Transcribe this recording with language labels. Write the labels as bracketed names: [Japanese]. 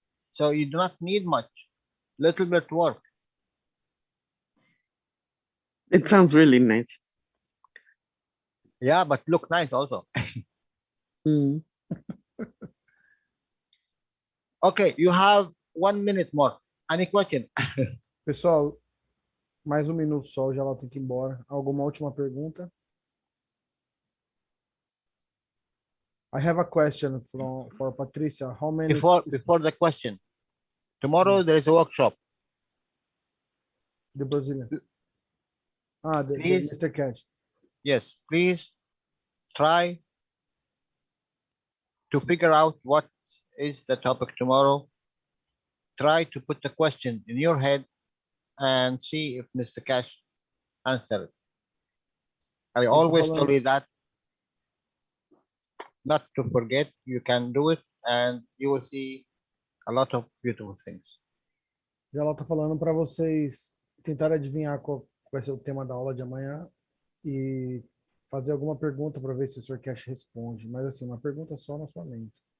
[English] So you do not need much. Little bit work. It sounds really nice. Yeah, but look nice also. Okay, you have 1 minute more. Any question? [Portuguese] Pessoal, mais 1 minuto só, o Jalal tem que ir embora. Alguma última pergunta? [English] I have a question for Patricia. How many? Before the question, tomorrow there is a workshop. The Brazilian. The Mr. Keshe. Yes, please try to figure out what is the topic tomorrow. Try to put the question in your head and see if Mr. Keshe answered it. I always tell you that not to forget. You can do it, and you will see a lot of beautiful things. [Portuguese] Ela tá falando para vocês tentarem adivinhar qual vai ser o tema da aula de amanhã e fazer alguma pergunta para ver se o Sr. Keshe responde. Mas assim, uma pergunta só na sua mente.